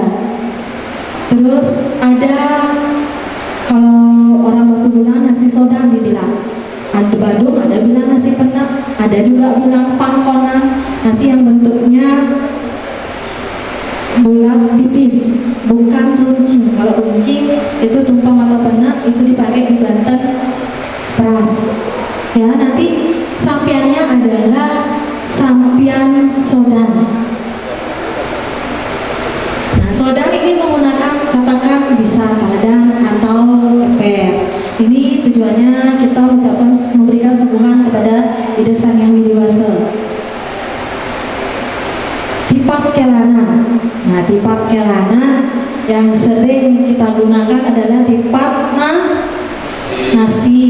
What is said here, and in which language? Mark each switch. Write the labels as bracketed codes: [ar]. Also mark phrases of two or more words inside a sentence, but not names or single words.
[id] Terus ada, kalau orang Batu bilang nasi soda dibilang, ada Badung ada bilang nasi penak, ada juga bilang pangkonan, nasi yang bentuknya bulat tipis, bukan runcing. Kalau runcing itu tumpeng atau penak, itu dipakai di Banten peras. Ya, nanti sampiannya adalah sampian sodan. Nah, sodan ini menggunakan catakan bisa taledan atau ceper. Ini tujuannya kita ucapkan memberikan suguhan kepada Ida Sang Yang Widiwasa. Tipat kelana. Nah, tipat kelana yang sering kita gunakan adalah tipat nasi.